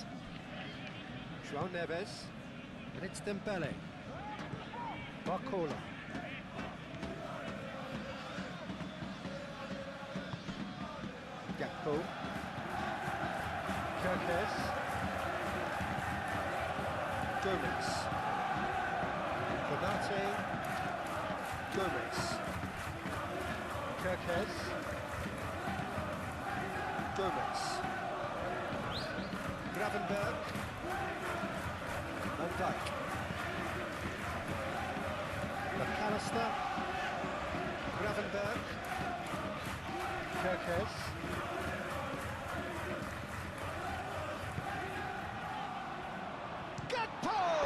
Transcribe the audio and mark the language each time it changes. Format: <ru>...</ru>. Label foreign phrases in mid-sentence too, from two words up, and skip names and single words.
<en>João Neves. And it's Dembele. Barcola. Gakpo. Kerkez. Gomez. Konate. Gomez. Kerkez. Gomez. Gravenberg. Van Dijk. McAllister. Gravenberg. Kerkez. Gakpo!</en>